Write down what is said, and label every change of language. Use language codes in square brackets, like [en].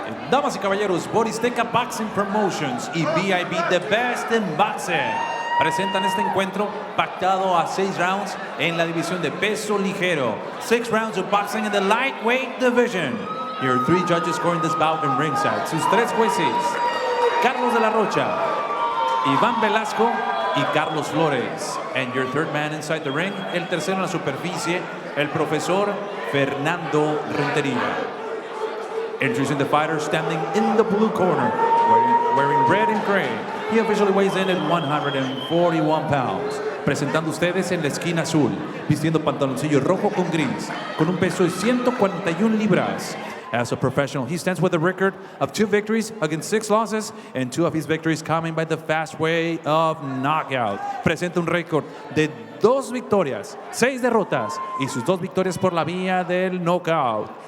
[es] Damas y caballeros, Boristeca Boxing Promotions y VIP The Best in Boxing presentan este encuentro pactado a 6 rounds en la división de peso ligero. [en] 6 rounds of boxing in the lightweight division. Your 3 judges scoring this bout in ringside. [es] Sus 3 jueces, Carlos de la Rocha, Iván Velasco y Carlos Flores. [en] And your 3rd man inside the ring, [es] el tercero en la superficie, el profesor [en] Fernando Rentería. Introducing the fighter standing in the blue corner, wearing red and gray. He officially weighs in at 141 pounds. [es] Presentando ustedes en la esquina azul, vistiendo pantaloncillo rojo con gris, con un peso de 141 libras. [en] As a professional, he stands with a record of 2 victories against 6 losses, and 2 of his victories coming by the fast way of knockout. [es] Presenta un récord de 2 victorias, 6 derrotas y sus 2 victorias por la vía del knockout.